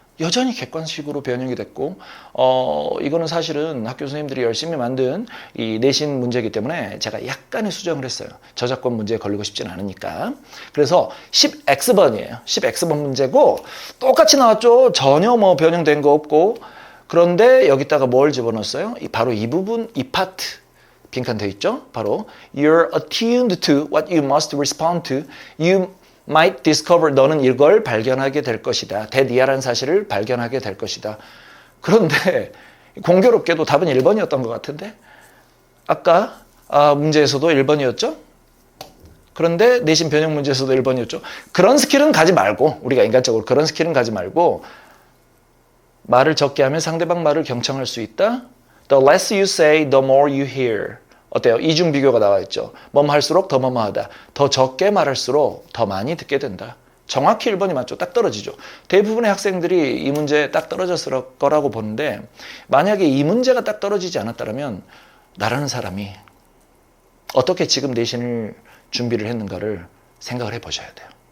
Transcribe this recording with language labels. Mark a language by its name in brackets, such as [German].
[Korean] 여전히 객관식으로 변형이 됐고 이거는 사실은 학교 선생님들이 열심히 만든 이 내신 문제이기 때문에 제가 약간의 수정을 했어요. 저작권 문제에 걸리고 싶진 않으니까. 그래서 10X번이에요. 10X번 문제고 똑같이 나왔죠. 전혀 뭐 변형된 거 없고. 그런데 여기다가 뭘 집어넣었어요? 바로 이 부분, 이 파트 빈칸 돼 있죠. [English] 바로 You're attuned to what you must respond to. You might discover [Korean] 너는 이걸 발견하게 될 것이다. 대니아라는 사실을 발견하게 될 것이다. 그런데 공교롭게도 답은 1번이었던 것 같은데 아까 문제에서도 1번이었죠? 그런데 내신 변형 문제에서도 1번이었죠? 그런 스킬은 가지 말고 우리가 인간적으로 그런 스킬은 가지 말고 말을 적게 하면 상대방 말을 경청할 수 있다. [English] The less you say, the more you hear. [Korean] 어때요? 이중 비교가 나와 있죠. 뭐뭐 할수록 더 뭐뭐 하다. 더 적게 말할수록 더 많이 듣게 된다. 정확히 1번이 맞죠. 딱 떨어지죠. 대부분의 학생들이 이 문제에 딱 떨어졌을 거라고 보는데 만약에 이 문제가 딱 떨어지지 않았다면 나라는 사람이 어떻게 지금 내신을 준비를 했는가를 생각을 해보셔야 돼요.